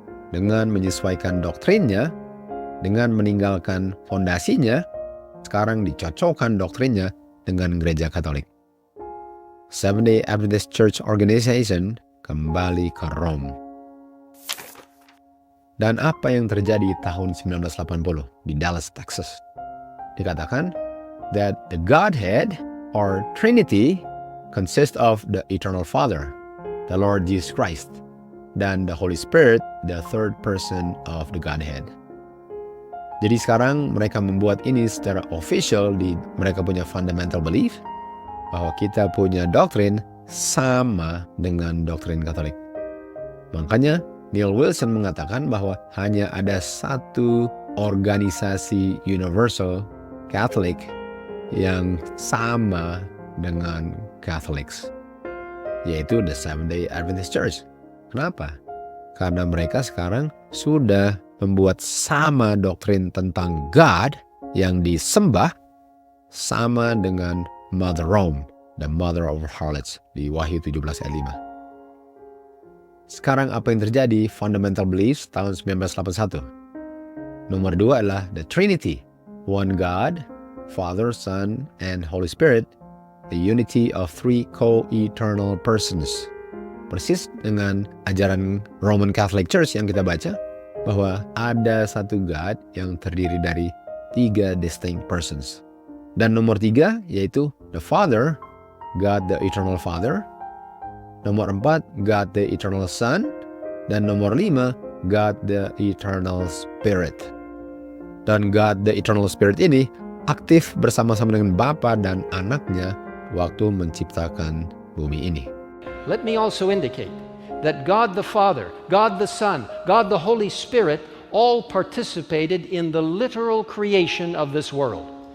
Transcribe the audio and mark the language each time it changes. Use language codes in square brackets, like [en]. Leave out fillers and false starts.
[id] Dengan menyesuaikan doktrinnya, dengan meninggalkan fondasinya, sekarang dicocokkan doktrinnya dengan gereja Katolik. Seventh-day Adventist Church Organization kembali ke Rome. Dan apa yang terjadi tahun 1980 di Dallas, Texas? Dikatakan [en] that the Godhead or Trinity consists of the Eternal Father, the Lord Jesus Christ, dan the Holy Spirit, the third person of the Godhead. [id] Jadi sekarang mereka membuat ini secara official di mereka punya fundamental belief bahwa kita punya doktrin sama dengan doktrin Katolik. Makanya Neil Wilson mengatakan bahwa hanya ada satu organisasi universal Catholic yang sama dengan Catholics, yaitu the Seventh-day Adventist Church. Kenapa? Karena mereka sekarang sudah membuat sama doktrin tentang God yang disembah sama dengan Mother Rome, [en] the mother of harlots [id] di Wahyu 17 ayat 5. Sekarang apa yang terjadi? Fundamental beliefs tahun 1981. Nomor 2 adalah the Trinity. [en] One God, Father, Son, and Holy Spirit. The unity of 3 co-eternal persons. [id] Persis dengan ajaran Roman Catholic Church yang kita baca, bahwa ada satu God yang terdiri dari 3 distinct persons. Dan nomor 3 yaitu [en] the Father, God the Eternal Father. [id] Nomor 4, [en] God the Eternal Son. [id] Dan nomor 5, [en] God the Eternal Spirit. [id] Dan God the Eternal Spirit ini aktif bersama-sama dengan Bapa dan Anaknya waktu menciptakan bumi ini. [en] Let me also indicate that God the Father, God the Son, God the Holy Spirit all participated in the literal creation of this world.